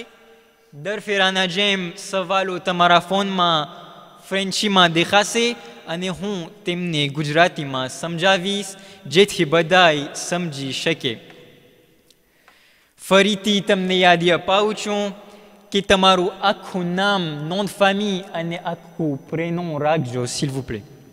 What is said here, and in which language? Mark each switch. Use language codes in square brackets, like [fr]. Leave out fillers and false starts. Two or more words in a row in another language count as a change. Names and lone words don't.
[gu] દર ફેરાના જેમ સવાલો તમારા ફોનમાં ફ્રેન્ચીમાં દેખાશે અને હું તેમને ગુજરાતીમાં સમજાવીશ જેથી બધાય સમજી શકે। ફરીથી તમને યાદી અપાવું છું કે તમારું આખું નામ, [fr] nom de famille [gu] અને આખું [fr] પ્રેnom રાખજો, s'il vous plaît।